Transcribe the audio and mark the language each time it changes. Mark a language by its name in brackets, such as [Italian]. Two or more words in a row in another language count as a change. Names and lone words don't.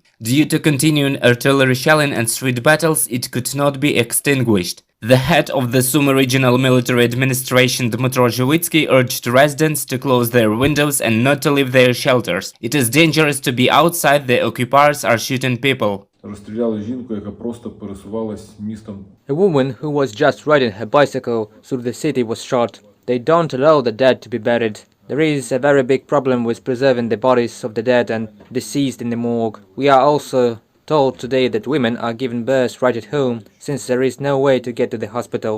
[English] Due to continuing artillery shelling and street battles, it could not be extinguished. The head of the Sumy Regional Military Administration, Dmytro Zhivitsky, urged residents to close their windows and not to leave their shelters. It is dangerous to be outside, the occupiers are shooting people. [Ukrainian] Розстріляли жінку, яка просто пересувалась містом. [English] A woman who was just riding her bicycle through the city was shot. They don't allow the dead to be buried. There is a very big problem with preserving the bodies of the dead and deceased in the morgue. We are also told today that women are given birth right at home, since there is no way to get to the hospital.